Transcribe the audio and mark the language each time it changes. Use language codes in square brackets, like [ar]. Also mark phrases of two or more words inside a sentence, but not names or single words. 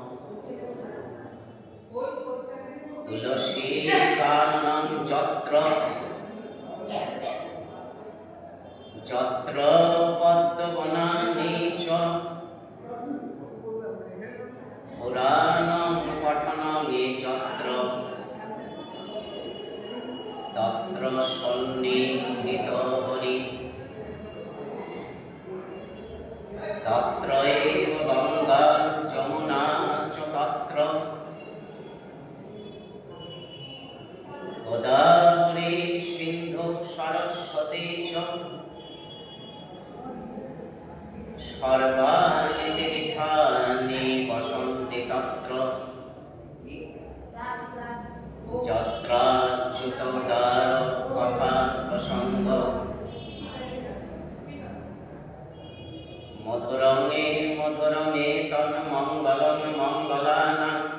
[sa] তুলসী কাননং যত্র যত্র পদ্মবনানি চ পুরাণং পঠনং যত্র তত্র সন্নিহিত হরি তত্র এব গঙ্গা যমুনা চ তত্র গোদাবরী সিন্ধু সরস্বতী চ সর্বাণি তীর্থানি বসন্তি তত্র যত্রাচ্যুতোদার কথা প্রসঙ্গ মধুরমে মধুরমে তন্মঙ্গলম মঙ্গলানাং